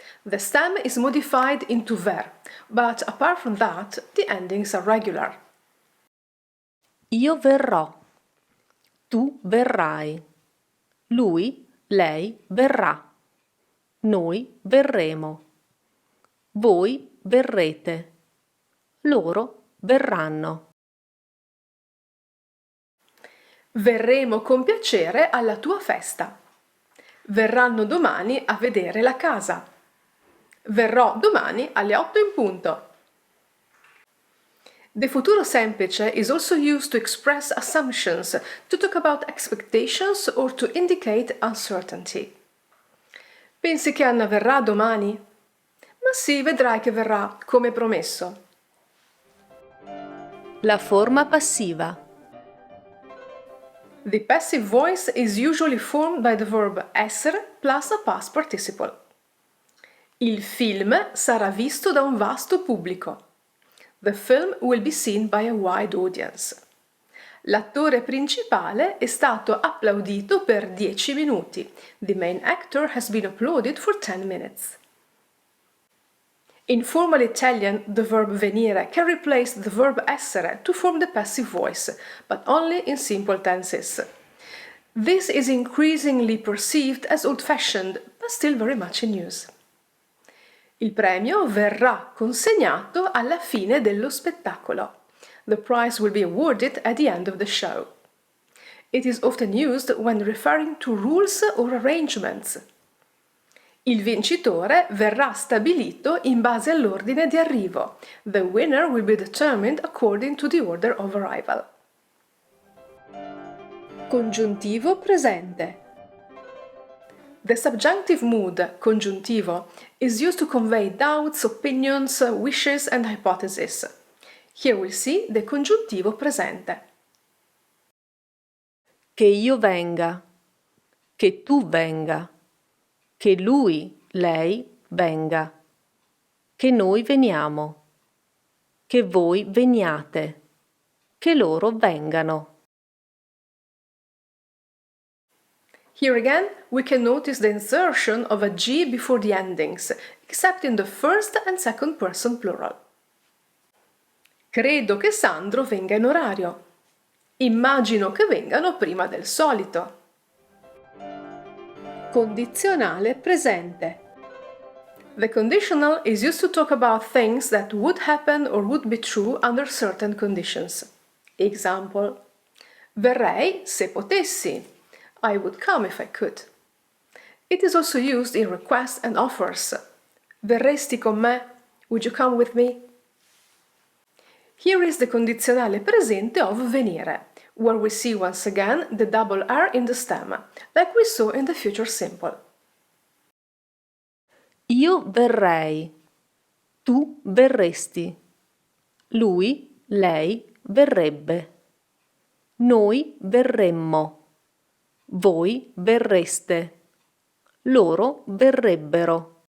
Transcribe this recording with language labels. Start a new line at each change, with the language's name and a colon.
English: The stem is modified into ver, but apart from that, the endings are regular.
Italian: Io verrò, tu verrai, lui, lei verrà, noi verremo, voi verrete, loro verranno. Verremo con piacere alla tua festa. Verranno domani a vedere la casa. Verrò domani alle 8 in punto.
English: The futuro semplice is also used to express assumptions, to talk about expectations or to indicate uncertainty.
Italian: Pensi che Anna verrà domani? Ma sì, vedrai che verrà, come promesso. La forma passiva.
English: The passive voice is usually formed by the verb essere plus a past participle.
Italian: Il film sarà visto da un vasto pubblico.
English: The film will be seen by a wide audience.
Italian: L'attore principale è stato applaudito per 10 minuti.
English: The main actor has been applauded for 10 minutes. In formal Italian, the verb venire can replace the verb essere to form the passive voice, but only in simple tenses. This is increasingly perceived as old-fashioned, but still very much in use.
Italian: Il premio verrà consegnato alla fine dello spettacolo.
English: The prize will be awarded at the end of the show. It is often used when referring to rules or arrangements.
Italian: Il vincitore verrà stabilito in base all'ordine di arrivo.
English: The winner will be determined according to the order of arrival. Congiuntivo presente. The subjunctive mood, congiuntivo, is used to convey doubts, opinions, wishes and hypotheses. Here we see the congiuntivo presente.
Italian: Che io venga, che tu venga, che lui, lei venga, che noi veniamo, che voi veniate, che loro vengano.
English: Here again, we can notice the insertion of a G before the endings, except in the first and second person plural.
Italian: Credo che Sandro venga in orario. Immagino che vengano prima del solito. Condizionale presente.
English: The conditional is used to talk about things that would happen or would be true under certain conditions. Example:
Italian: verrei se potessi.
English: I would come if I could. It is also used in requests and offers.
Italian: Verresti con me?
English: Would you come with me? Here is the condizionale presente of venire. where we see once again the double R in the stem, like we saw in the future simple.
Italian: Io verrei, tu verresti, lui, lei verrebbe, noi verremmo, voi verreste, loro verrebbero.